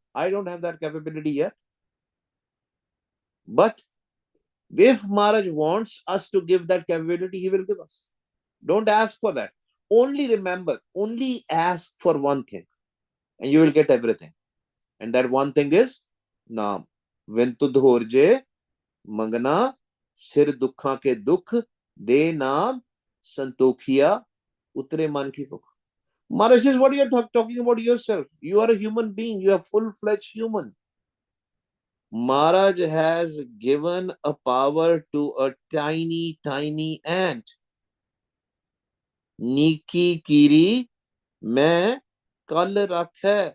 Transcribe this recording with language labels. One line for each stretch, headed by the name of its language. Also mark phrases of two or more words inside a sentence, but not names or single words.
English: I don't have that capability yet. But if Maharaj wants us to give that capability, he will give us. Don't ask for that. Only remember, only ask for one thing, and you will get everything. And that one thing is Naam.
Punjabi: ਵਿਣੁ ਤੁਧੁ ਹੋਰੁ ਜਿ ਮੰਗਣਾ ਸਿਰਿ ਦੁਖਾ ਕੈ ਦੁਖ ਦੇਹਿ ਨਾਮੁ ਸੰਤੋਖੀਆ ਉਤਰੈ ਮਨ ਕੀ ਦੁਖ.
English: Maharaj says, what are you talking about yourself? You are a human being. You are full-fledged human. Maharaj has given a power to a tiny, tiny ant.
Punjabi: ਨਿਕੀ ਕੀੜੀ ਮਹਿ ਕਲ ਰਖਾ.